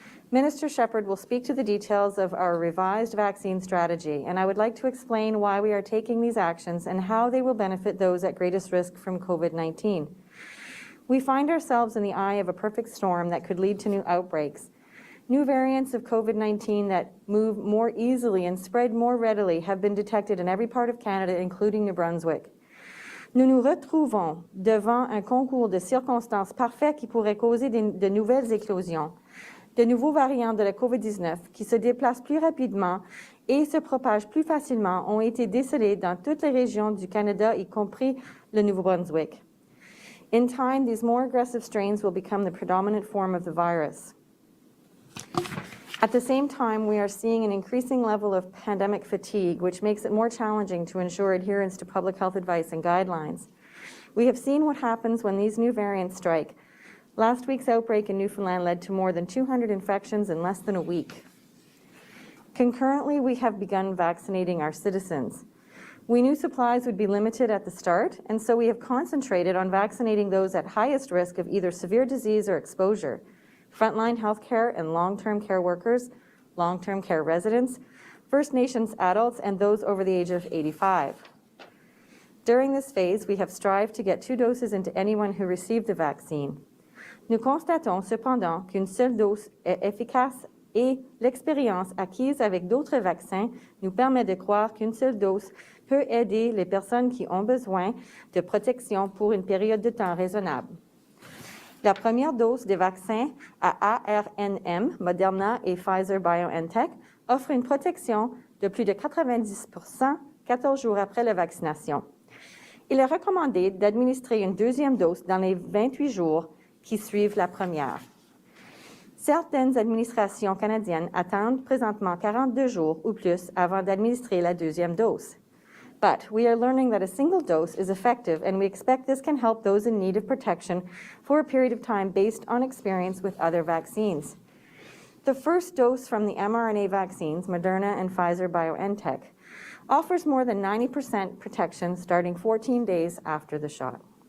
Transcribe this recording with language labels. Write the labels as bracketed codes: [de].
[en] Minister Shephard will speak to the details of our revised vaccine strategy, and I would like to explain why we are taking these actions and how they will benefit those at greatest risk from COVID-19. We find ourselves in the eye of a perfect storm that could lead to new outbreaks. New variants of COVID-19 that move more easily and spread more readily have been detected in every part of Canada, including New Brunswick. [fr] Nous nous retrouvons devant un concours de circonstances parfait qui pourrait causer de nouvelles éclosions. De nouveaux variants de la COVID-19 qui se déplacent plus rapidement et se propagent plus facilement ont été décelés dans toutes les régions du Canada, y compris le Nouveau-Brunswick. [en] In time, these more aggressive strains will become the predominant form of the virus. At the same time, we are seeing an increasing level of pandemic fatigue, which makes it more challenging to ensure adherence to public health advice and guidelines. We have seen what happens when these new variants strike. Last week's outbreak in Newfoundland led to more than 200 infections in less than a week. Concurrently, we have begun vaccinating our citizens. We knew supplies would be limited at the start, and so we have concentrated on vaccinating those at highest risk of either severe disease or exposure: frontline healthcare and long-term care workers, long-term care residents, First Nations adults, and those over the age of 85. During this phase, we have strived to get 2 doses into anyone who received the vaccine. [fr] Nous constatons cependant qu'une seule dose est efficace et l'expérience acquise avec d'autres vaccins nous permet de croire qu'une seule dose peut aider les personnes qui ont besoin de protection pour une période de temps raisonnable. La première dose des vaccins à ARNM, Moderna et Pfizer-BioNTech, offre une protection de plus de 90% 14 jours après la vaccination. Il est recommandé d'administrer une deuxième dose dans les 28 jours qui suivent la première. Certaines administrations canadiennes attendent présentement 42 jours ou plus avant d'administrer la deuxième dose. [en] But we are learning that a single dose is effective, and we expect this can help those in need of protection for a period of time based on experience with other vaccines. The first dose from the mRNA vaccines, Moderna and Pfizer-BioNTech, offers more than 90% protection starting 14 days after the shot.